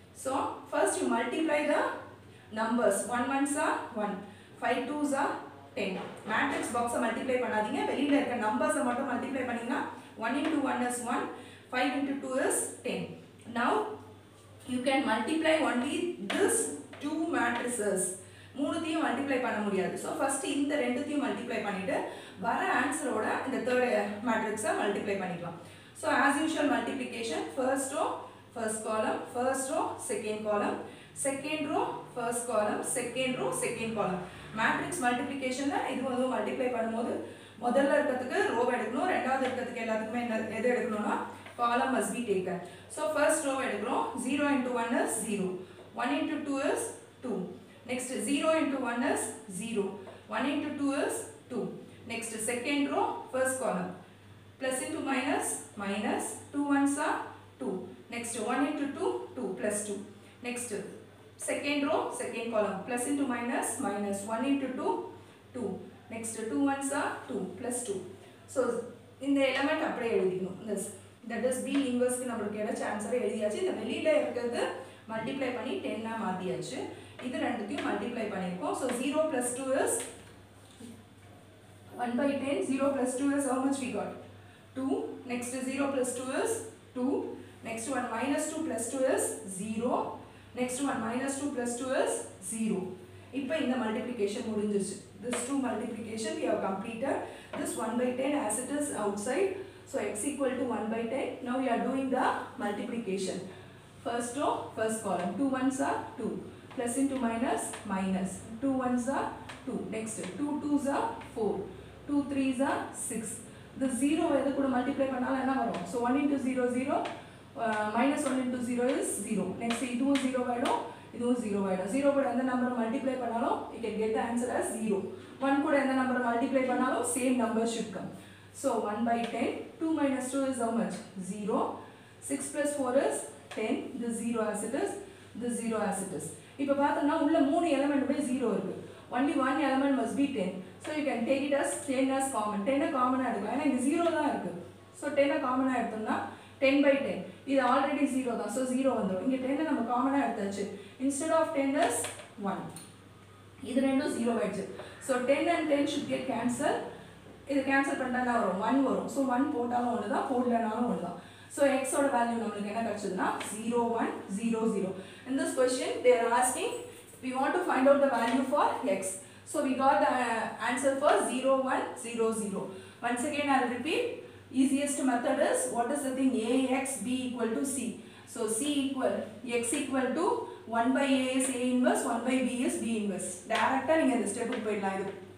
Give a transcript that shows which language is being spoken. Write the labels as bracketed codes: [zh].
[en] So first you multiply the numbers. 1 1s are 1, 5 2s are 10. [ta] Matrix box multiply பண்ணாதீங்க, வெளியில இருக்க numbers மட்டும் multiply பண்ணீங்கன்னா 1 into 1 is 1, 5 into 2 is 10. [en] Now you can multiply only this two matrices. [ta] மூணுத்தையும் multiply பண்ண முடியாது. So first இந்த ரெண்டுத்தையும் multiply பண்ணிட்டு வர ஆன்சரோட இந்த third matrix multiply பண்ணிக்கலாம். [en] So as usual multiplication, first row first column, first row second column, second row first column, second row second column. [ta] Matrix multiplication ல இது வந்து multiply பண்ணும்போது முதல்ல இருக்கிறதுக்கு row எடுக்கணும், ரெண்டாவது இருக்கிறதுக்கு எல்லாத்துக்குமே எது எடுக்கணும்னா [en] column must be taken. So first row எடுக்கிறோம். 0 into 1 is 0, 1 into 2 is 2. Next 0 into 1 is 0, 1 into 2 is 2. Next second row first column, plus into minus minus, 2 1s are 2. Next 1 into 2 2 plus 2. Next second row second column, plus into minus minus, 1 into 2 2. Next 2 1s are 2 plus 2. [ta] So இந்த element அப்படியே எழுதிக்கணும். this that is B inverse க்கு நமக்கு கிடைச்ச ஆன்சரை எழுதியாச்சு. இந்த வெளியில இருக்கிறது மல்டிப்ளை பண்ணி 10 ஆ மாத்தியாச்சு. இது ரெண்டுத்தையும் மல்டிப்ளை பண்ணிருக்கோம். [en] So 0 plus 2 is 1 by 10. 0 plus 2 is how much we got? 2. Next 0 plus 2 is 2. Next one minus 2 plus 2 is 0. Next one minus 2 plus 2 is 0. [ta] இப்போ இந்த multiplication முடிஞ்சிருச்சு. [en] This 2 multiplication we have completed. This 1 by 10 as it is outside. So x equal to 1 by 10. Now we are doing the multiplication. First row first column, 2 1s are 2, plus into minus minus, 2 1s are 2. Next 2 2s are 4, 2 3s are 6. [ta] The 0 எது கூட multiply பண்ணாலும் என்ன வரும்? [en] So 1 into 0 0, minus 1 into 0 is 0. [ta] Next இதுவும் 0 ஆயிடும், இதுவும் 0 ஆயிடும். 0 கூட எந்த நம்பர் multiply பண்ணாலும் [en] you can get the answer as 0. [ta] 1 கூட எந்த நம்பர் multiply பண்ணாலும் same number should come. [en] So 1 by 10, 2 minus 2 is how much? 0. 6 plus 4 is 10. This 0 as it is, this 0 as it is. [ta] இப்போ பார்த்தோம்னா உள்ள மூணு எலிமெண்ட்டுமே 0 இருக்கு. [en] Only one element must be 10. So you can take it as 10 as common. [ta] 10 காமனா எடுக்கலாம். ஏன்னா இங்க 0 தான் இருக்கு. So 10 காமனா எடுத்தோம்னா 10 by 10. இது ஆல்ரெடி 0 தான். So 0 வந்துரும். இங்க 10 நம்ம காமனா எடுத்தாச்சு. [en] Instead of 10 is 1. [ta] இது ரெண்டும் 0 ஆயிடுச்சு. [en] So 10 and 10 should get cancelled. [ta] இது கேன்சல் பண்ணிட்டா வரும் 1 வரும். So 1 போட்டாலும் ஒன்று தான், போடலனாலும் ஒன்று தான். So x ஓட வேல்யூ நம்மளுக்கு என்ன கிடைச்சதுன்னா 0 1 0 0. [en] In this question they are asking we want to find out the value for x. So we got the answer for 0 1 0 0. Once again I will repeat. Easiest method is what is the thing? Ax b equal to c. So c equal x equal to 1 by a is a inverse, 1 by b is b inverse. [ta] டைரக்ட்டா நீங்க இந்த ஸ்டெப்புக்கு போய்டலாம்.